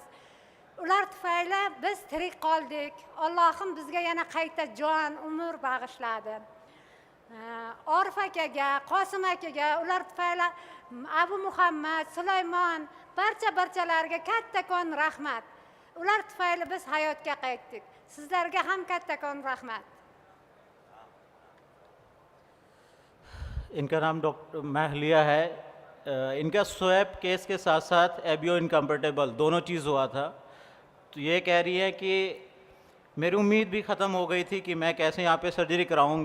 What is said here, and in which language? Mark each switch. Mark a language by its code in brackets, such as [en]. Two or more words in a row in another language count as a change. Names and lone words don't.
[uz] Ular tufayli biz tirik qoldik. Allohim bizga yana qayta jon, umr bag'ishladi. Orif akaga, Qosim akaga, ular tufayli Abu Muhammad, Sulaymon, barchalarga kattakon rahmat. Ular tufayli biz hayotga qaytdik. Sizlarga ham kattakon rahmat. [hi] इनका नाम डॉक्टर महलिया है। इनका [en] swap case [hi] के साथ साथ [en] ABO incompatible [hi] दोनों चीज़ हुआ था। तो ये कह रही है कि मेरी उम्मीद भी ख़त्म हो गई थी कि मैं कैसे यहाँ पे सर्जरी कराऊंगी।